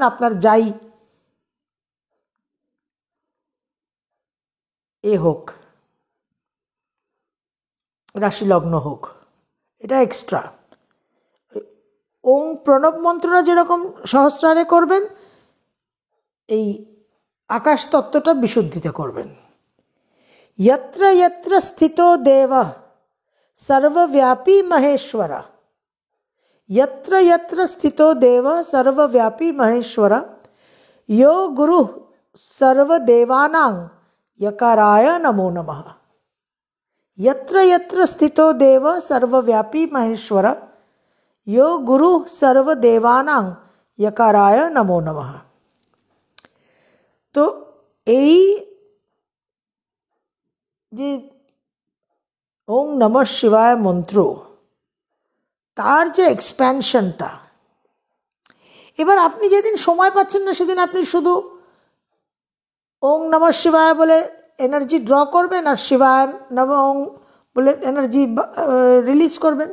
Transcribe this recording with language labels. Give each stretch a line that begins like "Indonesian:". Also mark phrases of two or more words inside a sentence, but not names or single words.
Bangla: আপনার যাই এ হোক, রাশিলগ্ন হোক, এটা এক্সট্রা। ওং প্রণব মন্ত্রটা যেরকম সহস্রারে করবেন, এই আকাশ তত্ত্বটা বিশুদ্ধিতে করবেন।
Sanskrit: यत्र यत्र स्थितो देवः सर्वव्यापी महेश्वर, यत्र यत्र स्थितो देवः सर्वव्यापी महेश्वर यो गुरुः सर्वदेवानां यकाराय नमो नमः। यत्र यत्र स्थितो देवः सर्वव्यापी महेश्वर यो गुरुः सर्वदेवानां यकाराय नमो नमः।
Bangla: तो এই যে
Sanskrit: ওং নমঃ শিবায়
Bangla: মন্ত্র, তার যে এক্সপ্যানশনটা, এবার আপনি যেদিন সময় পাচ্ছেন না সেদিন আপনি শুধু ওং নমঃ শিবায় বলে
English: energy draw
Bangla: করবেন আর
Sanskrit: শিবায় নম ওং
Bangla: বলে
English: energy release
Bangla: করবেন।